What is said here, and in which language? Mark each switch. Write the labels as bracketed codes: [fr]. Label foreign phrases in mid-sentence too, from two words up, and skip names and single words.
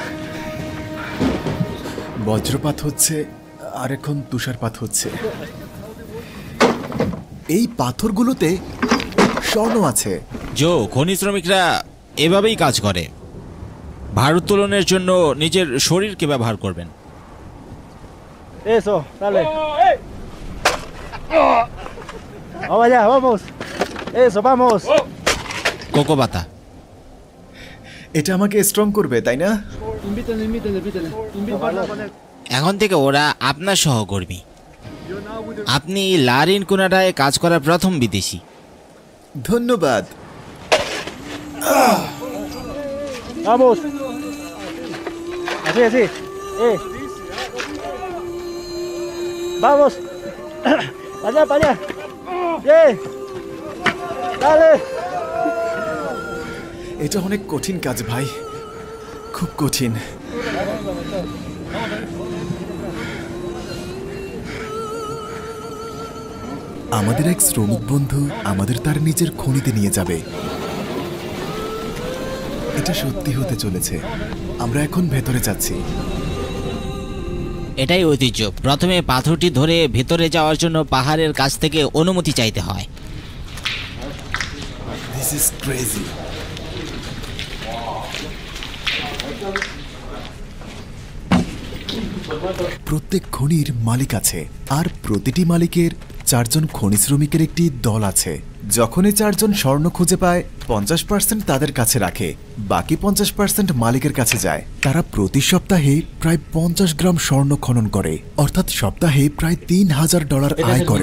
[bn] বজ্রপাত হচ্ছে আর এখন তুষারপাত হচ্ছে। এই পাথরগুলোতে স্বর্ণ আছে। জো, খনি শ্রমিকরা এভাবেই কাজ করে। ভারোত্তোলনের জন্য নিজের শরীরকে ব্যবহার করবেন। [es] Eso, dale. Vamos allá, vamos. Eso, vamos. [bn] কোকো পাতা। এটা আমাকে স্ট্রং করবে, তাই না? এখন থেকে ওরা আপনার সহকর্মী। আপনি লারিন কুনাডায় কাজ করা প্রথম বিদেশি। ধন্যবাদ। [es] Vamos. Así, así. Vamos. Allá, para allá. Bien. Dale. [bn] এটা অনেক কঠিন কাজ ভাই, খুব কঠিন। আমাদের এক শ্রমিক বন্ধু আমাদের তার নিজের খনিতে নিয়ে যাবে। এটা সত্যি হতে চলেছে। আমরা এখন ভেতরে যাচ্ছি। এটাই ঐতিহ্য। প্রথমে পাথরটি ধরে ভেতরে যাওয়ার জন্য পাহাড়ের কাছ থেকে অনুমতি চাইতে হয়। [en] This is crazy. [bn] প্রত্যেক খনির মালিক আছে, আর প্রতিটি মালিকের 4 জন খনি শ্রমিকের একটি দল আছে। যখনই 4 জন স্বর্ণ খুঁজে পায় 50% তাদের কাছে রাখে, বাকি 50% মালিকের কাছে যায়। তারা প্রতি সপ্তাহে প্রায় 50 গ্রাম স্বর্ণ খনন করে, অর্থাৎ সপ্তাহে প্রায় $3000 আয় করে।